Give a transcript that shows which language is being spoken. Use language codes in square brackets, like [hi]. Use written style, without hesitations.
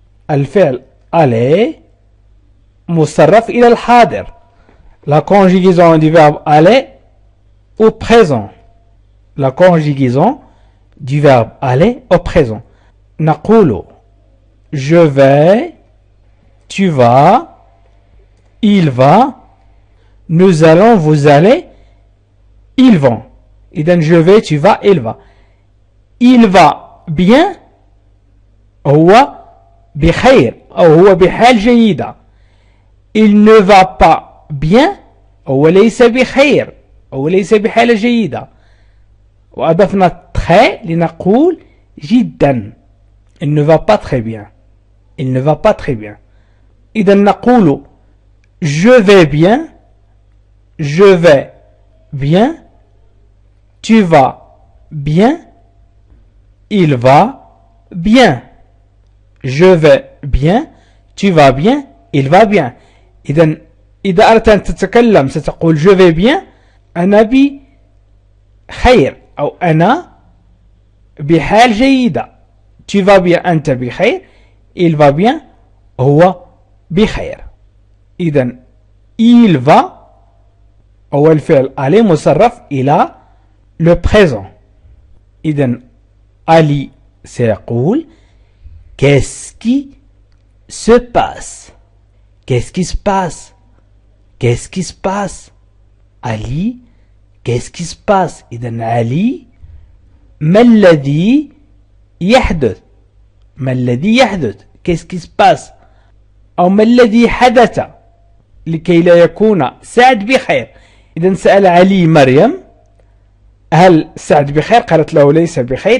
[ar] الفعل aller مصرف إلى الحاضر. [fr] La conjugaison du verbe aller au présent. La conjugaison du verbe aller au présent. [ar] نقول [fr] je vais, tu vas, il va, nous allons, vous allez, ils vont. [ar] إذن [fr] je vais, tu vas, il va. Il va bien [ar] هو بخير أو هو بحال جيدة. [fr] Il ne va pas bien [ar] هو ليس بخير أو ليس بحال جيدة. وأضفنا très لنقول جدا. [fr] Il ne va pas très bien. Il ne va pas très bien. [ar] إذا نقول [fr] je vais bien, je vais bien, tu vas bien, il va bien. Je vais bien, tu vas bien, il va bien. [ar] إذا أردت أن تتكلم ستقول [fr] je vais bien [ar] أنا بخير أو أنا بحال جيدة. [fr] tu vas bien [ar] أنت بخير. [fr] il va bien [ar] هو بخير. إذن [fr] il va [ar] هو الفعل aller مصرف إلى [fr] le présent. [ar] إذن علي سيقول [fr] qu'est-ce qui se passe. qu'est-ce qui se passe. qu'est-ce qui se passe. علي qu'est-ce qui se passe. [ar] إذن علي ما الذي يحدث. ما الذي يحدث [fr] qu'est-ce qui se passe [ar] أو ما الذي حدث لكي لا يكون سعد بخير. إذن سأل علي مريم هل سعد بخير، قالت له ليس بخير.